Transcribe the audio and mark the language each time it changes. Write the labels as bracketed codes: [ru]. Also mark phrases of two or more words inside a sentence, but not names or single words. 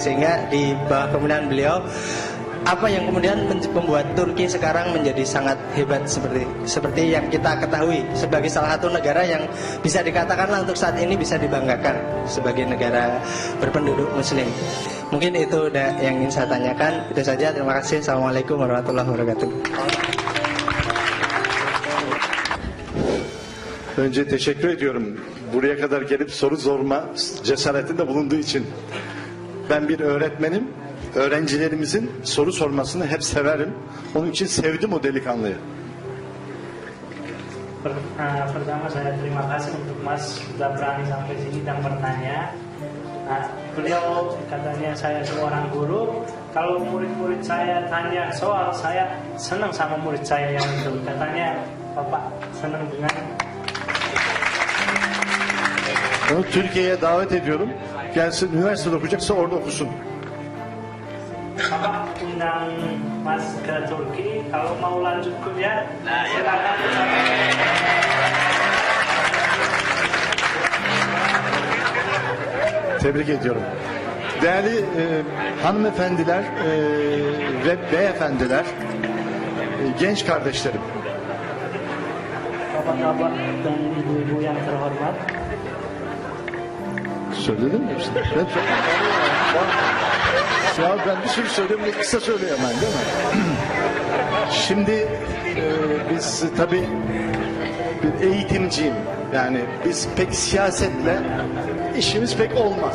[id] Sehingga di bawah kepemimpinan beliau apa yang kemudian membuat Turki sekarang menjadi sangat hebat seperti yang kita ketahui sebagai salah satu negara yang bisa dikatakanlah untuk saat ini bisa dibanggakan sebagai negara berpenduduk muslim. Mungkin itu yang ingin saya tanyakan. Itu saja, terima kasih. [ar] السلام عليكم ورحمة الله وبركاته. [tr] Önce teşekkür ediyorum. Buraya kadar gelip soru sorma cesaretinde bulunduğu için. Ben bir öğretmenim. Öğrencilerimizin soru sormasını hep severim. Onun için sevdim o delikanlıyı. [id] Pertama saya terima kasih untuk Mas sudah berani sampai sini dan bertanya. Beliau katanya saya seorang guru. Kalau murid-murid saya tanya soal, saya senang sama murid saya yang itu. Katanya Bapak senang dengan. [tr] Onu Türkiye'ye davet ediyorum. Gelsin, üniversitede okuyacaksa orada okusun. [id] Bapak undang Mas ke Turki. Kalau mau lanjut kuliah, silakan. [tr] Tebrik ediyorum. Değerli hanımefendiler ve beyefendiler, genç kardeşlerim. [id] Bapak-bapak dan ibu-ibu yang terhormat. [tr] Söyledin mi? Ya ben bir sürü söyleyeyim, kısa söyleyemem değil mi? Şimdi biz tabii bir eğitimciyim. Yani biz pek siyasetle işimiz pek olmaz.